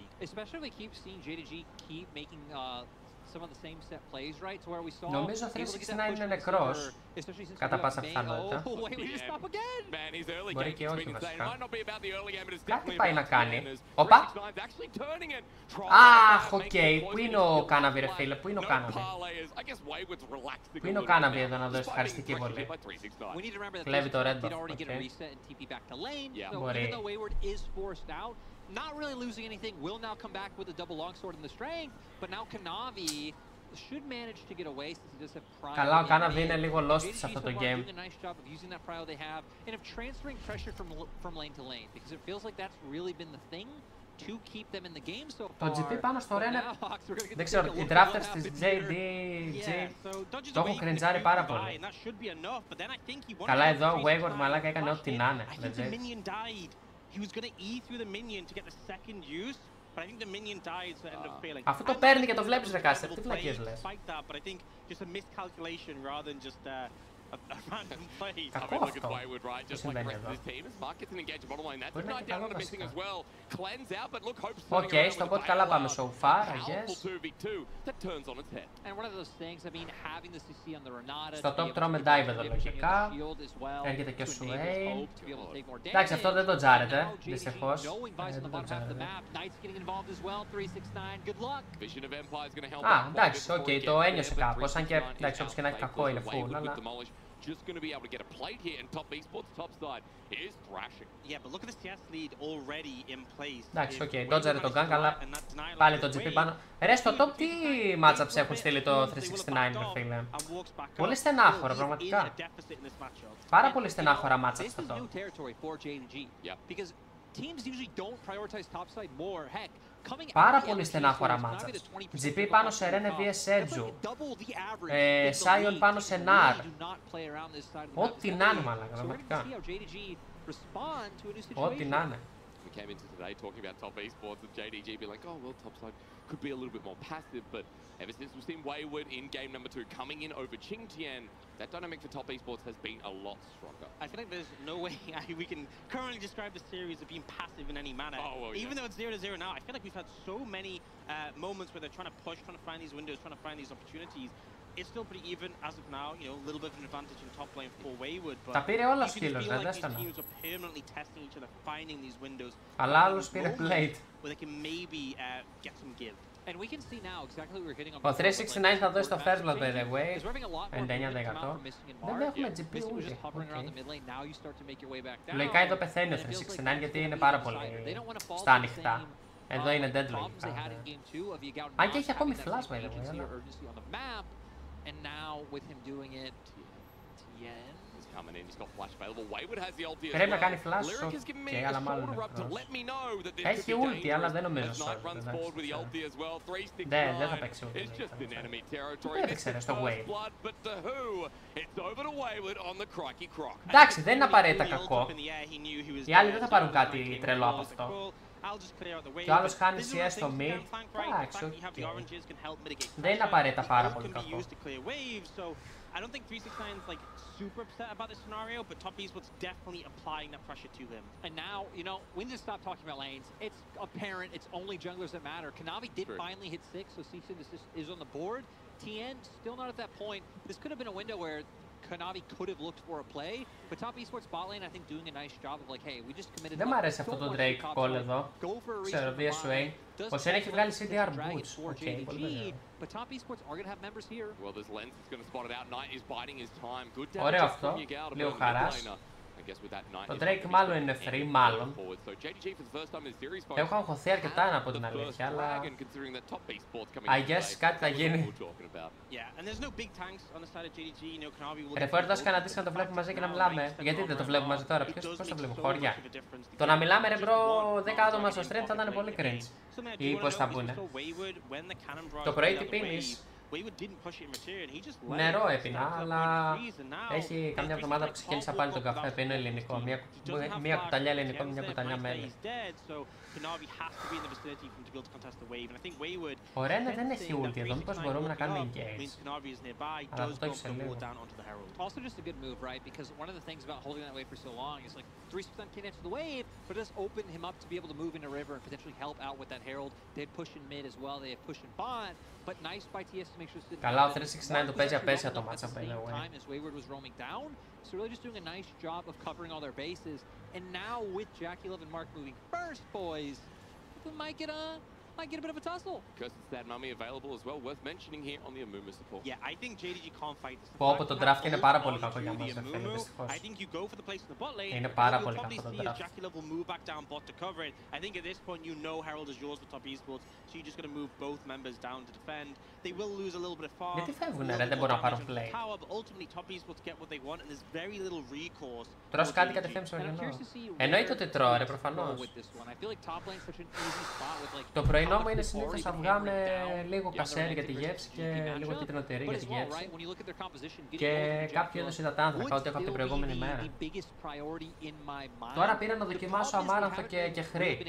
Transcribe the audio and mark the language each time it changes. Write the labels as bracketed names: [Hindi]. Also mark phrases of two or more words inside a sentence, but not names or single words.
[English] Especially if we keep seeing JDG keep making some of the same set plays, right? So where we saw. [Greek] Νομίζω ο 369 είναι νεκρός, κατά πάσα πιθανότητα. Μπορεί και όχι βασικά. Κάτι πάει να κάνει. Όπα! Αχ, οκ. Πού είναι ο Κάναβι, ρε φίλε, πού είναι ο Κάναβι. Πού είναι ο Κάναβι εδώ να δώσει ευχαριστική βολή. Κλέβει το red buff. Μπορεί. [English] Not really losing anything, will now come back with a double longsword in the strength, but now Kanavi should manage to get away since he does have prio. [Greek] Καλά, ο Κάναβι είναι λίγο lost σε αυτό το game. [English] Doing a nice job of using that prio they have and of transferring pressure from lane to lane because it feels like that's really been the thing to keep them in the game so far. [Greek] Το GP πάνω στο Rene, δεν ξέρω, οι drafters της JDG το έχουν κρεντζάρει πάρα πολύ. Καλά εδώ ο Wayward μαλάκα έκανε ό,τι να είναι. [English] He was going to E through the minion to get the second use, but I think the minion died, so it ended up failing. [Greek] Αφού το παίρνει και το βλέπεις ρε Κάστερ, τι βλακίες λες. [English] But I think just a miscalculation rather than just random play. [Greek] Κακό αυτό. Τι συμβαίνει εδώ. Οκ, στο bot καλά πάμε [English] so far, I guess. [Greek] Στο top τρώμε dive εδώ λογικά. Έρχεται και ο Sway. Εντάξει, αυτό δεν το τζάρετε, δυστυχώς. Δεν το τζάρετε. Α, εντάξει, οκ, το ένιωσε κάπως. Αν και εντάξει, όπως και να έχει κακό είναι full, αλλά... [English] Just going to be able to get a plate here, and top esports top side is thrashing. Yeah, but look at the CS lead already in place. [Greek] Εντάξει, οκ, dodger τον gank, αλλά πάλι το GP πάνω. Ρε, στο top τι matchups έχουν στείλει το 369, ρε φίλε. Πολύ στενάχωρο, πραγματικά. Πάρα πολύ στενάχωρα matchups αυτό. Πάρα πολύ στενάχωρα matchups. GP πάνω σε Rene vs Edzu. Sion πάνω σε Nar. Ό,τι να είναι, μάλλον, πραγματικά. Ό,τι να είναι. [English] We came into today talking about top esports and JDG be like, oh, well, topside could be a little bit more passive, but ever since we've seen Wayward in game number 2 coming in over Qingtian, that dynamic for top esports has been a lot stronger. I feel like there's no way we can currently describe the series as being passive in any manner. Oh, well, yeah. Even though it's 0-0 now, I feel like we've had so many moments where they're trying to push, trying to find these windows, trying to find these opportunities. It's still pretty even as of now, you know, a little bit of an advantage in top lane for Wayward, but [Greek] τα πήρε όλα [English] you can [Greek] σκύλος, [English] feel like [Greek] δεν [English] these [Greek] έστανα. [English] teams are permanently testing each other, finding these windows. [Greek] Αλλά άλλος πήρε plate. [English] Where they can maybe get some give. And we can see now exactly what we're hitting on. [Greek] Ο 369 θα δώσει το first blood, [English] by the way. [Greek] 99%. Δεν έχουμε GP ούτε. Λογικά εδώ πεθαίνει ο 369 γιατί είναι πάρα πολύ στα ανοιχτά. Εδώ είναι dead λογικά. Αν και έχει ακόμη flash, [English] by the way. And now with him doing it, Tien is coming in. He's got flash available. Wayward has the ulti as [Greek] πρέπει να κάνει [English] well. [Greek] flash, [English] Lyric has given me okay, a [Greek] αλλά μάλλον [English] shoulder up to let me know that this [Greek] έχει [English] could be [Greek] ulti, αλλά δεν νομίζω [English] dangerous. As Knight runs forward with the ulti as well. [Greek] 369 δεν θα παίξει ulti. [English] It's just in enemy territory. [Greek] Δεν έπαιξε ρε στο Wave. [English] Blood, but to who? It's over to Wayward on the Crikey Croc. [Greek] Εντάξει, δεν είναι απαραίτητα κακό. Οι άλλοι δεν θα πάρουν κάτι τρελό από αυτό. Και ο άλλος χάνει CS στο mid. Εντάξει, δεν είναι απαραίτητα πάρα πολύ κακό. [English] I don't think 369's like super upset about this scenario, but top esports definitely applying that pressure to him. And now, you know, we need to stop talking about lanes. It's apparent it's only junglers that matter. Kanavi did finally hit 6, so cease and desist is on the board. Tien still not at that point. This could have been a window where Kanavi could have looked for a play, but top esports bot lane I think doing a nice job of like, hey, we just committed. [Greek] Δεν μ' αρέσει αυτό το Drake call εδώ. Ξέρω, via Sway. Ο Σεν έχει βγάλει [English] CDR boots. [Greek] Okay, πολύ ωραία. [English] But top esports are going to have members here. Well, there's Lens that's going to spot it out. Knight is biding his time. Good damage. [Greek] Ωραίο αυτό. Λίγο χαράς. Το Drake μάλλον είναι free, μάλλον. Έχω αγχωθεί αρκετά να πω την αλήθεια, αλλά... [English] I guess [Greek] κάτι θα γίνει. Ρε Foris, κανένα να το βλέπουμε μαζί και να μιλάμε. Γιατί δεν το βλέπουμε μαζί τώρα, πώς το βλέπουμε, χωριά. Το να μιλάμε ρε μπρο 10 άτομα στο stream θα ήταν πολύ cringe. Ή πώς θα μπουνε. Το πρωί τι πίνεις? Νερό έπινα, αλλά έχει καμιά εβδομάδα που ξεκίνησα πάλι τον καφέ, πίνω ελληνικό. Μία κουταλιά ελληνικό, μια κουταλιά μέλι. Ο Rene δεν έχει ulti εδώ, μήπως μπορούμε να κάνουμε engage. Αλλά αυτό το έχει σε λίγο. [English] Also just a good move, right? Because one of the things about holding that wave for so long is like 3% can enter the wave, but it does open him up to be able to move into river and potentially help out with that herald. They had push in mid as well, they had push in bot, but nice by TS to make sure that [Greek] καλά, ο 369 το παίζει απέσια το [English] match up anyway. Wayward was roaming down, so really just doing a nice job of covering all their bases. And now with Jackey, Love, and Mark moving first, boys, we might get a bit of a tussle. Curses that mummy available as well, worth mentioning here on the Amuma support. Yeah, I think JDG can't fight this. [Greek] Πω, το draft είναι πάρα πολύ κακό για μας, φίλε, δυστυχώς. [English] I think you go for the place in the bot lane. [Greek] Είναι πάρα πολύ κακό το draft. [English] Jackey Love will move back down bot to cover it. I think at this point you know Herald is yours for top esports, so you're just going to move both members down to defend. They will lose a little bit of farm. [Greek] Γιατί φεύγουνε ρε, δεν μπορούν να πάρουν play. [English] But ultimately top esports get what they want and there's very little recourse. [Greek] Τρως κάτι κατευθείαν στο γενό. Εννοείται ότι τρώω ρε, προφανώς. Το πρωί πρωινό μου είναι συνήθως αυγά με λίγο κασέρι για τη γεύση και λίγο κίτρινο τυρί για τη γεύση. Και κάποιο είδος υδατάνθρακα, ό,τι έχω από την προηγούμενη μέρα. Τώρα πήρα να δοκιμάσω αμάρανθο και εχρί.